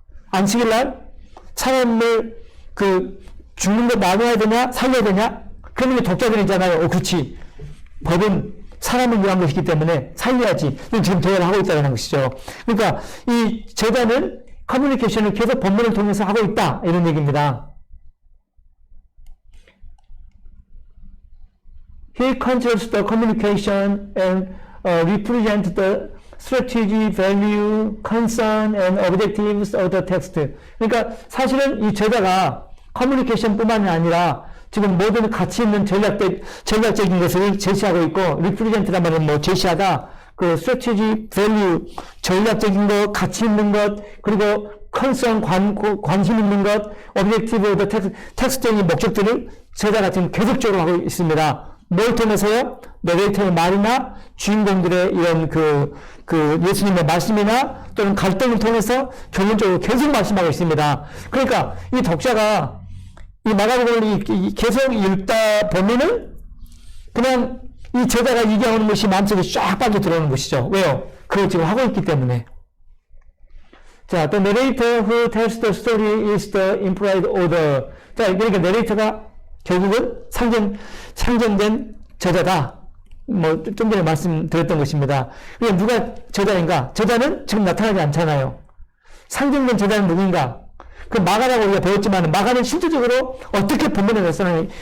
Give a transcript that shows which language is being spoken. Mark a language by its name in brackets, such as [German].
[Korean] 안식일날 사람을 죽는 거 나눠야 되냐? 살려야 되냐? 그러면 독자들이잖아요. 그렇지. 법은 사람을 위한 것이기 때문에 살려야지. 지금 대화를 하고 있다는 것이죠. 그러니까 이 저자는 커뮤니케이션을 계속 본문을 통해서 하고 있다, 이런 얘기입니다. [English] He controls the communication and represents the strategy, value, concern, and objectives of the text. [Korean] 그러니까 사실은 이 저자가 커뮤니케이션 뿐만이 아니라 지금 모든 가치 있는 전략적인 것을 제시하고 있고, represent란 말은 제시하다, strategy, value, 전략적인 것, 가치 있는 것, 그리고 concern, 관심 있는 것, objective, 텍스트적인 목적들을 저자가 지금 계속적으로 하고 있습니다. 뭘 통해서요? 내레이터의 말이나 주인공들의 이런 예수님의 말씀이나 또는 갈등을 통해서 결론적으로 계속 말씀하고 있습니다. 그러니까 이 독자가 이 마가복음을 계속 읽다 보면은 그냥 이 저자가 얘기하는 것이 마음속에 쫙 빠져 들어오는 것이죠. 왜요? 그걸 지금 하고 있기 때문에. [English] 자, the narrator who tells the story is the implied author. [Korean] 자, 그러니까 내레이터가 결국은 상정된 저자다. 좀 전에 말씀드렸던 것입니다. 그게 누가 저자인가? 저자는 지금 나타나지 않잖아요. 상정된 저자는 누구인가? 마가라고 우리가 배웠지만, 마가는 실질적으로 어떻게 본문에 나타나냐.